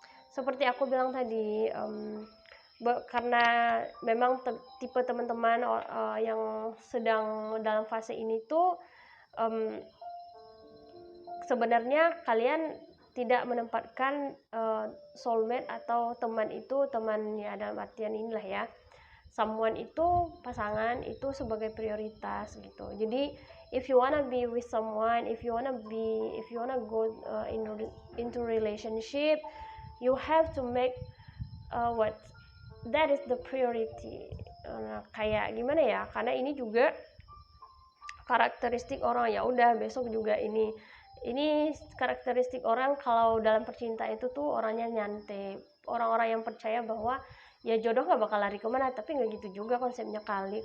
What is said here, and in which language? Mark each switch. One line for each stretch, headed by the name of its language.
Indonesian: Seperti aku bilang tadi, karena memang tipe teman-teman yang sedang dalam fase ini tuh sebenarnya kalian tidak menempatkan soulmate atau teman itu, teman ya dalam artian inilah ya, someone itu, pasangan itu sebagai prioritas gitu. Jadi
English: if you wanna be with someone, if you wanna go into relationship, you have to make what that is the priority.
Indonesian: Kayak gimana ya, karena ini juga karakteristik orang, ya udah besok juga ini karakteristik orang kalau dalam percintaan itu tuh orangnya nyantai, orang-orang yang percaya bahwa ya jodoh gak bakal lari kemana, tapi nggak gitu juga konsepnya kali.